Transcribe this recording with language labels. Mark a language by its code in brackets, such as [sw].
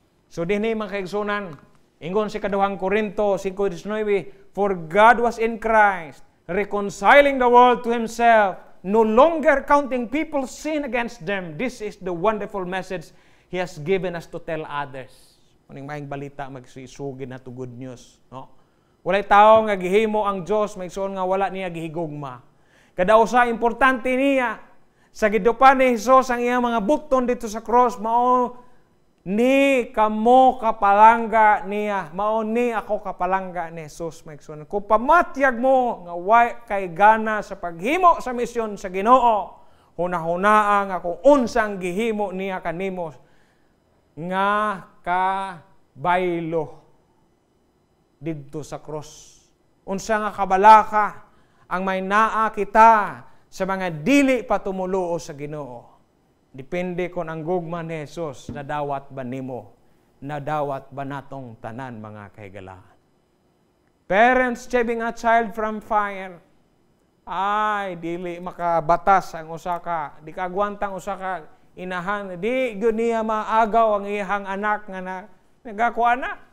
[ceb] So dinhi mga kaigsunan, ingon si kaduhang Korinto [en] 5:19, for God was in Christ, reconciling the world to Himself, no longer counting people's sin against them. This is the wonderful message He has given us to tell others. [ceb] Kuning maayong balita magsuisugin na to good news, no? Walay tao nga gihimo ang Dios, maigsoon nga wala niya gihigugma. Kada usa importante niya sa gidupan ni Jesus ang iyang mga bukton dito sa cross, mao ni kamo kapalangga niya, mao ni ako kapalangga ni Jesus, maigsoon. Kung pamatyag mo nga way kay gana sa paghimo sa misyon sa Ginoo, hunahunaa nga kung unsang gihimo niya kanimo nga kabaylo didto sa cross. Unsa nga kabalaka ang may naa kita sa mga dili pa tumuluo sa Ginoo. Depende kung ang gugma ni Jesus nadawat ba nimo, nadawat ba natong tanan mga kahigala. [en] Parents saving a child from fire. [ceb] Ay, dili makabatas ang usa ka, di kagwantang usa ka inahan, di gyud niya maagaw ang iyang anak nga nagakuha na.